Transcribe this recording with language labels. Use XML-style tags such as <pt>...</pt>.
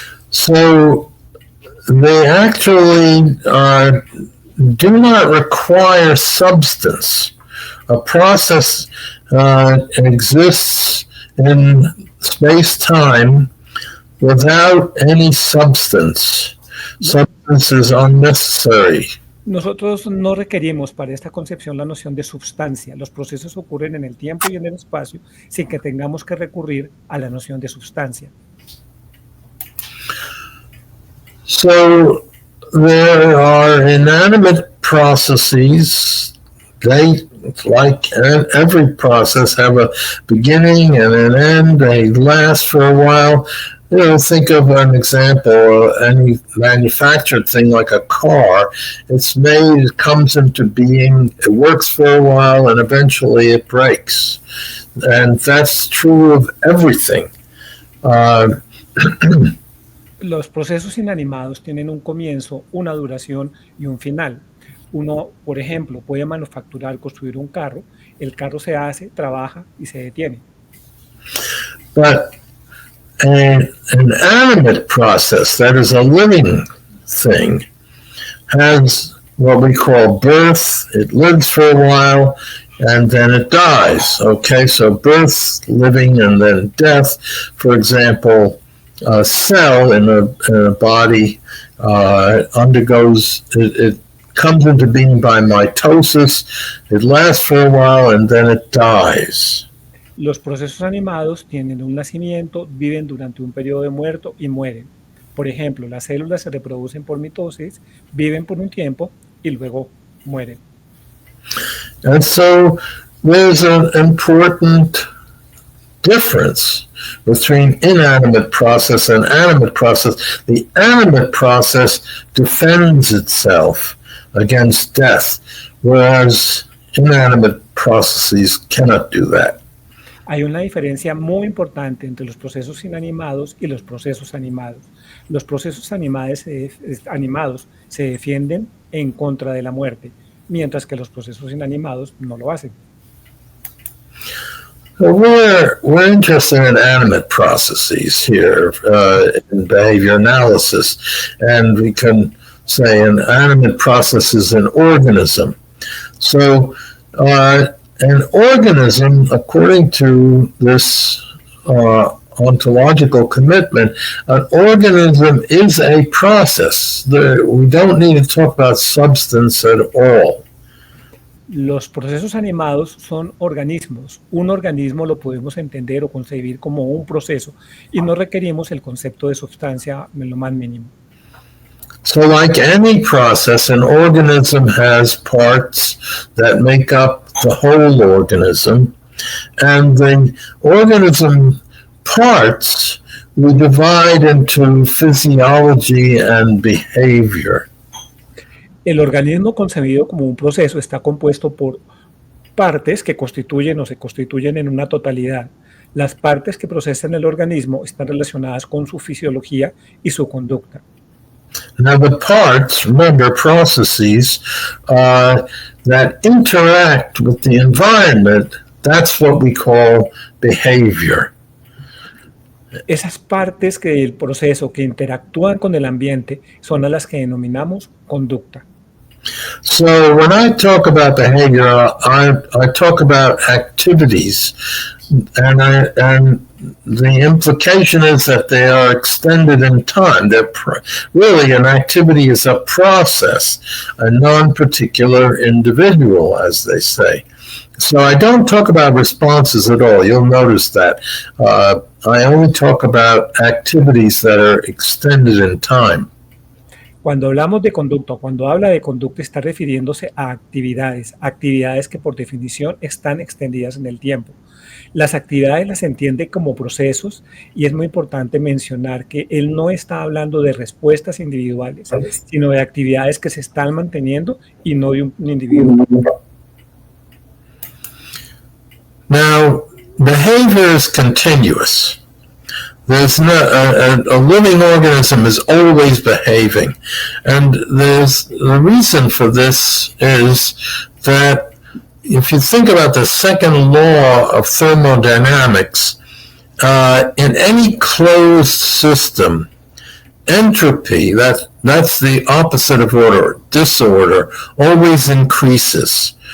<en>So they actually do not require substance. A process exists in space-time without any substance. Substance is unnecessary.</en> <es>Nosotros no requerimos para esta concepción la noción de substancia. Los procesos ocurren en el tiempo y en el espacio sin que tengamos que recurrir a la noción de substancia.</es> <en>So there are inanimate processes. They, like every process, have a beginning and an end. They last for a while. Think of an example, any manufactured thing like a car. It's made, it comes into being, it works for a while, and eventually it breaks. And that's true of everything.</en> <es>Los procesos inanimados tienen un comienzo, una duración y un final. Uno, por ejemplo, puede manufacturar, construir un carro. El carro se hace, trabaja y se detiene.</es> <en>But an animate process, that is a living thing, has what we call birth. It lives for a while and then it dies. Okay, so birth, living, and then death. For example, a cell in a body undergoes, it comes into being by mitosis. It lasts for a while and then it dies.</en> <es>Los procesos animados tienen un nacimiento, viven durante un periodo de muerto y mueren. Por ejemplo, las células se reproducen por mitosis, viven por un tiempo y luego mueren.</es> <en>And so there's an important difference between inanimate process and animate process. The animate process defends itself against death, whereas inanimate processes cannot do that.</en> <es>Hay una diferencia muy importante entre los procesos inanimados y los procesos animados. Los procesos animados se defienden en contra de la muerte, mientras que los procesos inanimados no lo hacen.</es> <en>We're interested in animate processes here in behavior analysis, and we can say an animate process is an organism. So an organism, according to this ontological commitment, an organism is a process. We don't need to talk about substance at all.</en> <es>Los procesos animados son organismos. Un organismo lo podemos entender o concebir como un proceso y no requerimos el concepto de sustancia en lo más mínimo.</es> <en>So like any process, an organism has parts that make up the whole organism, and the organism parts we divide into physiology and behavior.</en> <es>El organismo concebido como un proceso está compuesto por partes que constituyen o se constituyen en una totalidad. Las partes que procesan el organismo están relacionadas con su fisiología y su conducta.</es> <en>Now the parts, remember, processes that interact with the environment, that's what we call behavior.</en> <es>Esas partes del proceso que interactúan con el ambiente son a las que denominamos conducta.</es> <en>So when I talk about behavior, I talk about activities, and the implication is that they are extended in time. Really, an activity is a process, a non-particular individual, as they say. So I don't talk about responses at all. You'll notice that. I only talk about activities that are extended in time.</en> <es>Cuando hablamos de conducta, cuando habla de conducta, está refiriéndose a actividades que por definición están extendidas en el tiempo. Las actividades las entiende como procesos y es muy importante mencionar que él no está hablando de respuestas individuales, sino de actividades que se están manteniendo y no de un individuo.</es> <en>Now, behavior is continuous. There's no a living organism is always behaving, and the reason for this is that if you think about the second law of thermodynamics, in any closed system, entropy, that's the opposite of order, disorder, always increases.</en>